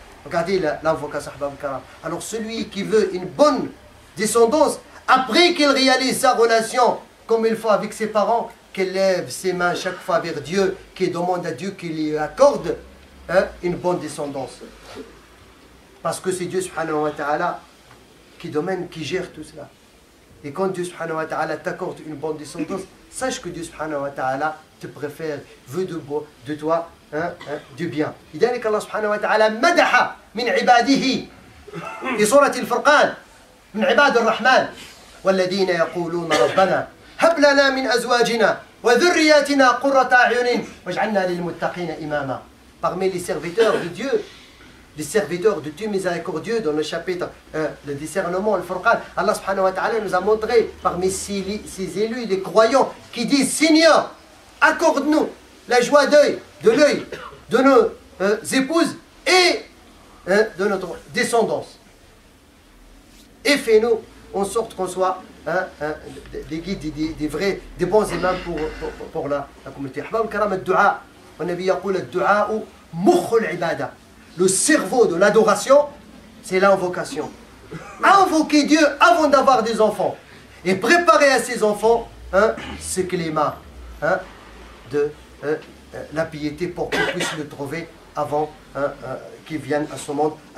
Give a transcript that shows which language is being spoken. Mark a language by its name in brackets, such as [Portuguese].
[French] Regardez l'invocation. Alors celui qui veut une bonne descendance, après qu'il réalise sa relation comme il faut avec ses parents, qu'il lève ses mains chaque fois vers Dieu, qu'il demande à Dieu qu'il lui accorde une bonne descendance. Parce que c'est Dieu subhanahu wa ta'ala qui gère tout cela. Et quand Dieu subhanahu wa ta'ala t'accorde une bonne descendance, sache que Dieu subhanahu wa ta'ala te préfère, veut de toi du bien. [Arabic] لذلك الله سبحانه وتعالى مدح من عباده في سورة الفرقان من عباد الرحمن والذين يقولون ربنا هب لنا من أزواجنا وذرياتنا قرة أعين واجعلنا للمتقين إماما. [French] Parmi les serviteurs de Dieu, les serviteurs de Dieu miséricordieux dans le chapitre le discernement, le Furqan, Allah subhanahu wa ta'ala nous a montré parmi ces élus, les croyants, qui disent Seigneur, accorde-nous la joie de l'œil de nos épouses et de notre descendance. Et fais-nous en sorte qu'on soit des guides, des vrais, des bons imams pour la communauté. [Arabic] أحباب الكرام الدعاء والنبي يقول الدعاء مخ العبادة. [French] Le cerveau de l'adoration, c'est l'invocation. Invoquer Dieu avant d'avoir des enfants. Et préparer à ses enfants ce climat de la piété pour qu'ils puissent le trouver avant qu'ils viennent à ce monde.